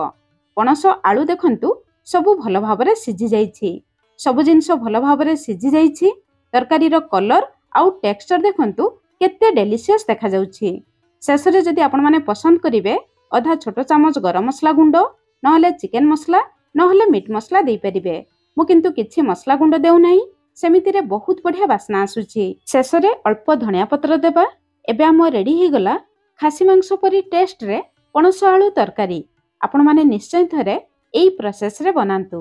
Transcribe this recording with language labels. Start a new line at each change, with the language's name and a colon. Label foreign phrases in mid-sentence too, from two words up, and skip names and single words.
Odia: ପଣସ ଆଳୁ ଦେଖନ୍ତୁ ସବୁ ଭଲ ଭାବରେ ସିଝି ଯାଇଛି। ସବୁ ଜିନିଷ ଭଲ ଭାବରେ ସିଝି ଯାଇଛି। ତରକାରୀ ର କଲର ଆଉ ଟେକ୍ସଚର ଦେଖନ୍ତୁ କେତେ ଡେଲିସିଅସ ଦେଖା ଯାଉଛି। ଶେଷରେ ଯଦି ଆପଣ ମାନେ ପସନ୍ଦ କରିବେ ଅଧା ଛୋଟ ଚାମଚ ଗରମ ମସଲା ଗୁଣ୍ଡ, ନହେଲେ ଚିକେନ ମସଲା ନହେଲେ ମିଟ୍ ମସଲା ଦେଇପାରିବେ। ମୁଁ କିନ୍ତୁ କିଛି ମସଲା ଗୁଣ୍ଡ ଦେଉନାହିଁ, ସେମିତିରେ ବହୁତ ବଢ଼ିଆ ବାସ୍ନା ଆସୁଛି। ଶେଷରେ ଅଳ୍ପ ଧଣିଆ ପତ୍ର ଦେବା। ଏବେ ଆମ ରେଡ଼ି ହେଇଗଲା ଖାସି ମାଂସ ପରି ଟେଷ୍ଟରେ ପଣସ ଆଳୁ ତରକାରୀ। ଆପଣମାନେ ନିଶ୍ଚୟ ଥରେ ଏଇ ପ୍ରୋସେସରେ ବନାନ୍ତୁ।